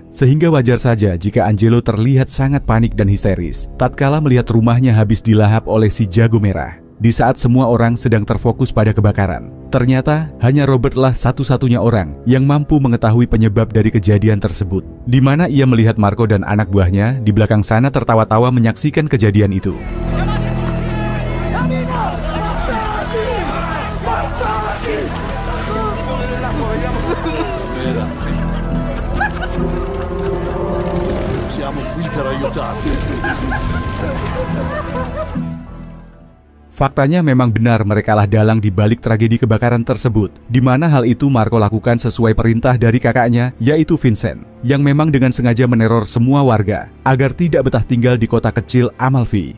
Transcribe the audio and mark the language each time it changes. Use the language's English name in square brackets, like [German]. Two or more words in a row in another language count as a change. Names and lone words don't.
[Indonesian] Sehingga wajar saja jika Angelo terlihat sangat panik dan histeris tatkala melihat rumahnya habis dilahap oleh si jago merah. Di saat semua orang sedang terfokus pada kebakaran, ternyata hanya Robertlah satu-satunya orang yang mampu mengetahui penyebab dari kejadian tersebut, di mana ia melihat Marco dan anak buahnya di belakang sana tertawa-tawa menyaksikan kejadian itu. [Italian] Siamo qui per aiutarti. [Indonesian] Faktanya memang benar merekalah dalang di balik tragedi kebakaran tersebut, di mana hal itu Marco lakukan sesuai perintah dari kakaknya, yaitu Vincent, yang memang dengan sengaja meneror semua warga agar tidak betah tinggal di kota kecil Amalfi.